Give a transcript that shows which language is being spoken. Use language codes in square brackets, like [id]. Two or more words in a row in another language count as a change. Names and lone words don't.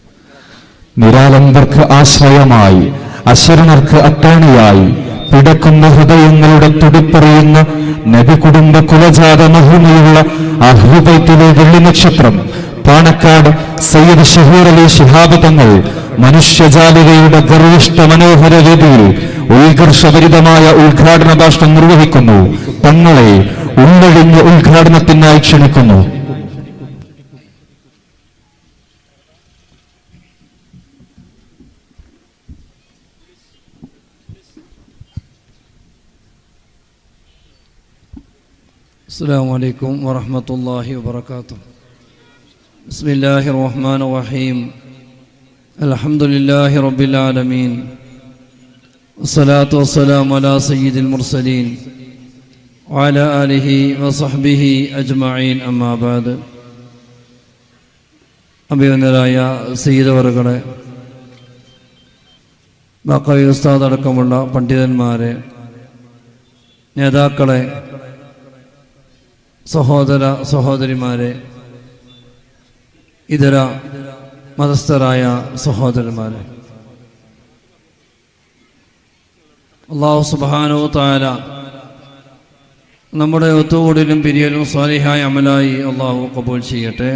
[ml] നിരാലംബർക്ക് ആശ്രയമായി, അശരണർക്ക് അത്താണിയായി, പിടക്കുന്ന ഹൃദയങ്ങളുടെ തുടിപ്പറിയുന്ന നബി കുടുംബ കുലജാത മഹിമയുള്ള അഹ്ലുബൈത്തിലെ വെള്ളി നക്ഷത്രം പാണക്കാട് സയ്യിദ് ഷഹീർ അലി ശിഹാബ് തങ്ങൾ മനുഷ്യജാലികയുടെ ഗർവിഷ്ഠ മനോഹര വേദിയിൽ ഉത്കർഷഭരിതമായ ഉദ്ഘാടന ഭാഷണം നിർവഹിക്കുന്നു. തങ്ങളെ ഉള്ളൊഴിഞ്ഞ ഉദ്ഘാടനത്തിനായി ക്ഷണിക്കുന്നു. [ar] السلام عليكم ورحمة الله وبركاته. بسم الله الرحمن الرحيم. الحمد لله رب العالمين. والصلاة والسلام على سيد المرسلين وعلى آله وصحبه أجمعين. أما بعد. [ml] അഭിനന്ദനായ സയ്യിദ് അവറുകളെ, ബാക്കവി ഉസ്താദ് അടക്കമുള്ള പണ്ഡിതന്മാരെ, നേതാക്കളെ, സഹോദര സഹോദരിമാരെ, ഇതര മതസ്ഥരായ സഹോദരന്മാരെ, [ar] الله سبحانه تعالى [ml] നമ്മുടെ ഒത്തുകൂടലും പിരിയലും സ്വാലിഹായ അമലായി അള്ളാഹു കബൂൽ ചെയ്യട്ടെ.